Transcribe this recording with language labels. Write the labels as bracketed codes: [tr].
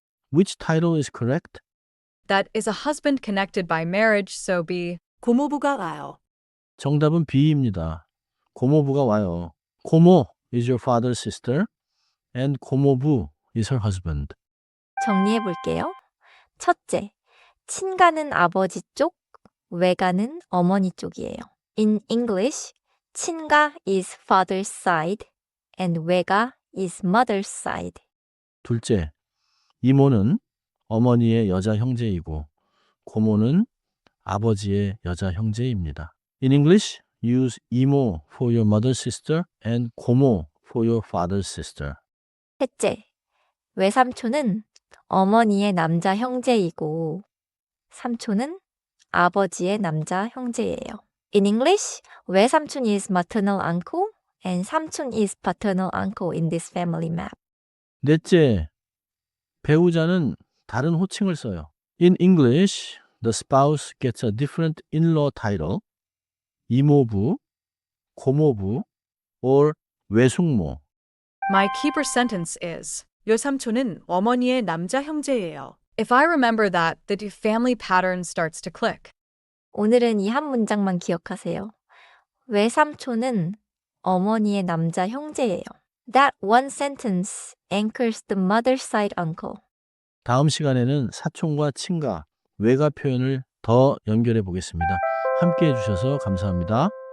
[en] Which title is correct? That is a husband connected by marriage, so B. [ko] 고모부가 와요. 정답은 B입니다. 고모부가 와요. [en] 고모 is your father's sister and 고모부 is her husband. [ko] 정리해 볼게요. 첫째, 친가는 아버지 쪽, 외가는 어머니 쪽이에요. [en] In English, 친가 is father's side and 외가 is mother's side. [ko] 둘째, 이모는 어머니의 여자 형제이고 고모는 아버지의 여자 형제입니다. [en] In English, use 이모 for your mother's sister and 고모 for your father's sister. [ko] 셋째, 외삼촌은 어머니의 남자 형제이고 삼촌은 아버지의 남자 형제예요. [en] In English, 외삼촌 is maternal uncle and 삼촌 is paternal uncle in this family map. [ko] 넷째, 배우자는 다른 호칭을 써요. [en] In English, the spouse gets a different in-law title, 이모부, 고모부, or 외숙모. My keeper sentence is [ko] 요삼촌은 어머니의 남자 형제예요. [en] If I remember that, the family pattern starts to click. [ko] 오늘은 이 한 문장만 기억하세요. 외삼촌은 어머니의 남자 형제예요. [en] That one sentence anchors the mother's side uncle. [ko] 다음 시간에는 사촌과 친가, 외가 표현을 더 연결해 보겠습니다. 함께 해주셔서 감사합니다.